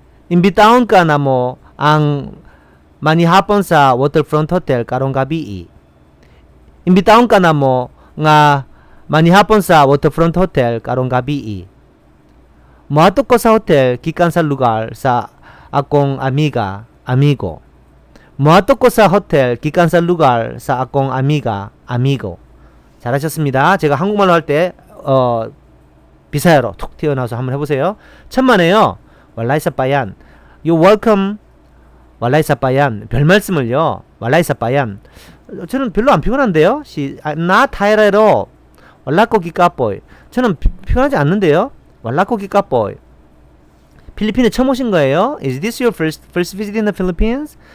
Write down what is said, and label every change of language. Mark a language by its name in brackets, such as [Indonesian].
[Cebuano] Imbitahon ka na mo ang manihapon sa Waterfront Hotel karong gabi. Moadto ko sa hotel gikan sa lugar sa akong amigo. [Korean] 잘하셨습니다. 제가 한국말로 할 때 비사야로 툭 튀어나와서 한번 해보세요. 천만에요. [Cebuano] Walay sapayan. [English] You welcome. [Cebuano] Walay sapayan. [Korean] 별 말씀을요. [Cebuano] Walay sapayan. [Korean] 저는 별로 안 피곤한데요. [English] I'm not tired at all. [Cebuano] Wala ko gikapoy. [Korean] 저는 피곤하지 않는데요. [Cebuano] Wala ko gikapoy. [Korean] 필리핀에 처음 오신 거예요? [English] Is this your first visit in the Philippines?